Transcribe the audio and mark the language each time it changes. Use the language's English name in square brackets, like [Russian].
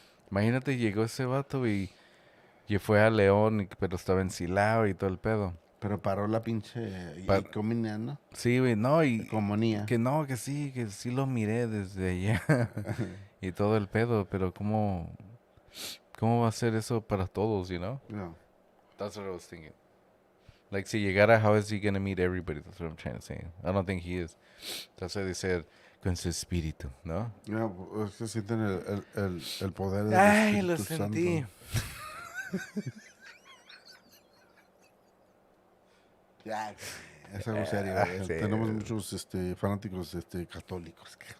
[Spanish] Imagínate, llegó ese vato y fue a León, pero estaba ensilado y todo el pedo. Pero paró la pinche comunidad, ¿no? Sí, güey, no, y... Comunía. Que sí lo miré desde allá. Y todo el pedo, pero ¿cómo va a ser eso para todos, [English] you know? [Spanish] No. [English] That's what I was thinking. Like, [Spanish] si llegara, [English] how is he gonna meet everybody? That's what I'm trying to say. I don't think he is. That's why they said, [Spanish] con su espíritu, ¿no? No, es que sienten el poder del Ay, Espíritu lo sentí. Ya, es algo serio. Sí. Tenemos muchos fanáticos católicos.